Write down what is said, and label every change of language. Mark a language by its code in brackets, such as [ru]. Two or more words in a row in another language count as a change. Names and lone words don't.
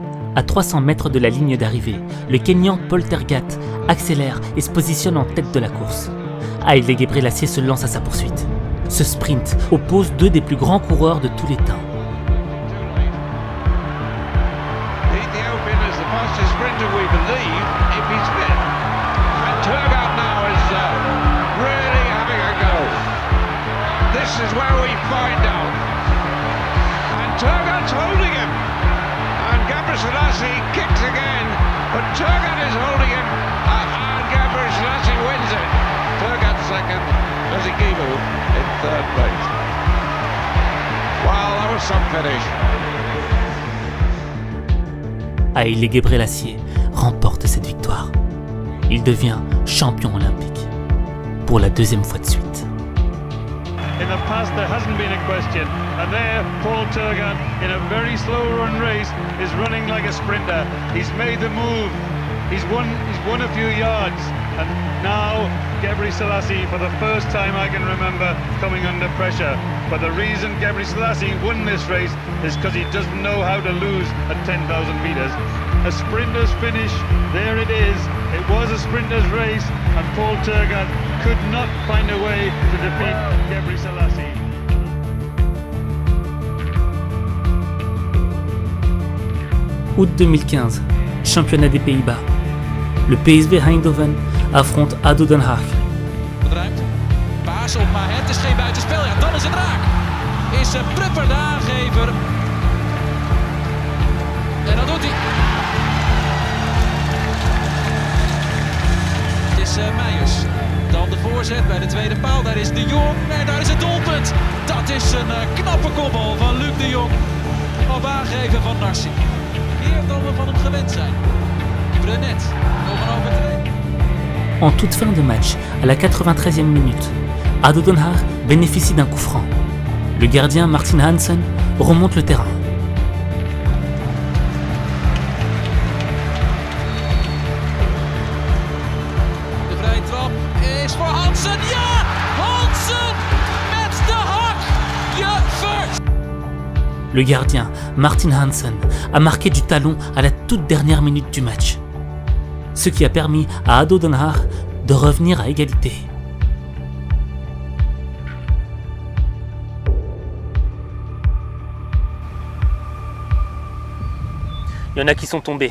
[fr] À 300 mètres de la ligne d'arrivée, le Kényan Paul Tergat accélère et se positionne en tête de la course. Haile Gebrselassie se lance à sa poursuite. Ce sprint oppose deux des plus grands coureurs de tous les temps. [en] This is where we find out. And Tergat's holding him. And Gebrselassie kicks again. But Tergat is holding him. And Gebrselassie wins it. Tergat second. Vezigebo in third place. Wow, that was some finish. [fr] Haile Gebrselassie remporte cette victoire. Il devient champion olympique pour la deuxième fois de suite. [en] In the past, there hasn't been a question. And there, Paul Tergat, in a very slow run race, is running like a sprinter. He's made the move. He's won a few yards. And now, Gebrselassie, for the first time I can remember, coming under pressure. But the reason Gebrselassie won this race is because he doesn't know how to lose at 10,000 meters. A sprinter's finish, there it is. It was a sprinter's race, and Paul Tergat could not find a way to defeat Gebrselassie. [fr] Août 2015, championnat des Pays-Bas. Le PSV Eindhoven affronte ADO Den Haag. [nl] Paas op, maar het is geen buitenspel. Ja, dan is het raak. Is Prupper de aangever. En dat doet hij. Het is Meijers. Dan de voorzet bij de tweede paal. Daar is de Jong. En daar is het doelpunt. Dat is een knappe kopbal van Luc de Jong. Op aangeven van Narcy. Meer dan we van hem gewend zijn. Brenet. Nog een overtreding. [fr] En toute fin de match, à la 93e minute, ADO Den Haag bénéficie d'un coup franc. Le gardien Martin Hansen remonte le terrain. [nl] De vrije trap is voor Hansen. Ja! Hansen met de hak! Je first! [fr] Le gardien Martin Hansen a marqué du talon à la toute dernière minute du match, ce qui a permis à ADO Den Haag de revenir à égalité. Il y en a qui sont tombés.